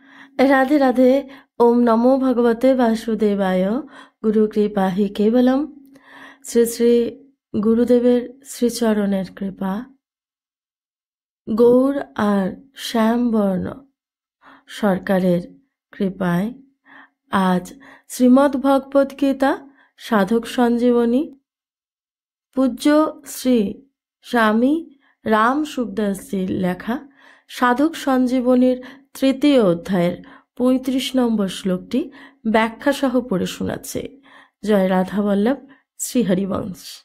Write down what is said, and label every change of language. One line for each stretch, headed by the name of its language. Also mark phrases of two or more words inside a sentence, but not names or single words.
Sanskrit: राधे राधे। ओम नमो भगवते वासुदेवाय। गुरु कृपा हि केवलम।
Bangla: শ্রী শ্রী গুরুদেবের শ্রীচরণের কৃপা, গৌর আর শ্যামবর্ণ সরকারের কৃপায় আজ শ্রীমদ্ ভগবদ গীতা সাধক সঞ্জীবনী পূজ্য শ্রী স্বামী রাম সুখদাসজির লেখা সাধক সঞ্জীবনীর তৃতীয় অধ্যায়ের ৩৫ নম্বর শ্লোকটি ব্যাখ্যা সহ পড়ে শোনাচ্ছে জয় রাধাবল্লভ শ্রীহরিবংশ।